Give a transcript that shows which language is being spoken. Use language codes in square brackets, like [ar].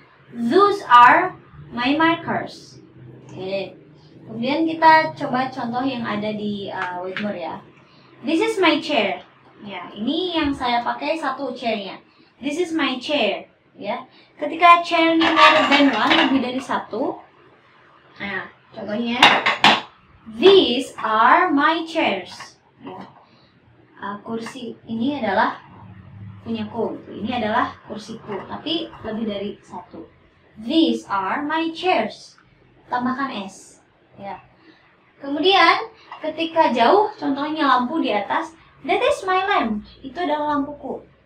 [en] Those are my markers. Oke. [id] Kemudian kita coba contoh yang ada di whiteboard, ya. [en] This is my chair. [id] Ya, ini yang saya pakai satu chairnya. [en] This is my chair. [id] Ya. Ketika chairnya [en] more than one, [id] lebih dari satu. Nah, contohnya, [en] these are my chairs. [id] Ya. Kursi ini adalah punyaku, ini adalah kursiku, tapi lebih dari satu. [en] These are my chairs. [id] Tambahkan S. Ya. Kemudian ketika jauh, contohnya lampu di atas, [en] that is my lamp. [id] Itu adalah lampuku.